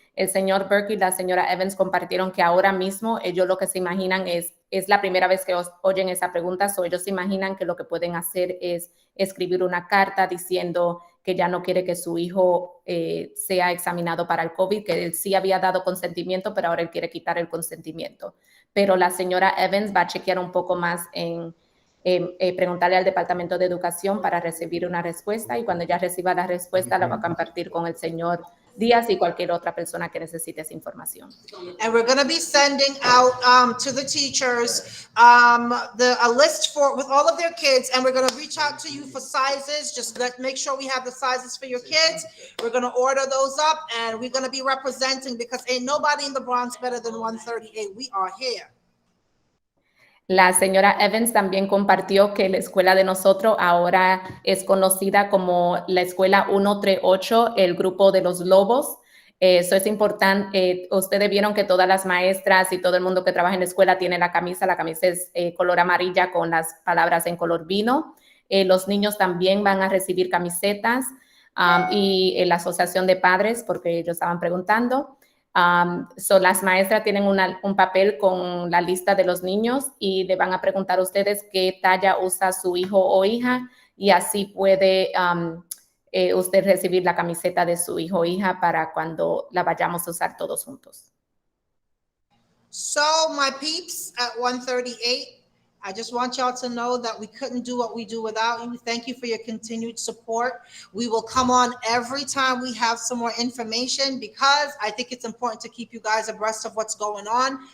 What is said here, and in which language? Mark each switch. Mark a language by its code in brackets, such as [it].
[es] El señor Burke y la señora Evans compartieron que ahora mismo ellos lo que se imaginan es la primera vez que oyen esa pregunta, so ellos se imaginan que lo que pueden hacer es escribir una carta diciendo que ya no quiere que su hijo sea examinado para el COVID, que él sí había dado consentimiento, pero ahora él quiere quitar el consentimiento. Pero la señora Evans va a chequear un poco más en preguntarle al Departamento de Educación para recibir una respuesta y cuando ya reciba la respuesta la va a compartir con el señor Díaz y cualquier otra persona que necesite esa información. [en] And we're going to be sending out to the teachers a list with all of their kids, and we're going to reach out to you for sizes. Just make sure we have the sizes for your kids. We're going to order those up, and we're going to be representing, because ain't nobody in the Bronx better than 138. We are here. [es] La señora Evans también compartió que la escuela de nosotros ahora es conocida como la escuela 138, el grupo de los lobos. Eso es importante. Ustedes vieron que todas las maestras y todo el mundo que trabaja en la escuela tiene la camisa. La camisa es color amarilla con las palabras en color vino. Los niños también van a recibir camisetas y la asociación de padres, porque ellos estaban preguntando. Las maestras tienen un papel con la lista de los niños y le van a preguntar a ustedes qué talla usa su hijo o hija y así puede usted recibir la camiseta de su hijo o hija para cuando la vayamos a usar todos juntos. [en] So my peeps at 138, I just want y'all to know that we couldn't do what we do without you. Thank you for your continued support. We will come on every time we have some more information, because I think it's important to keep you guys abreast of what's going on.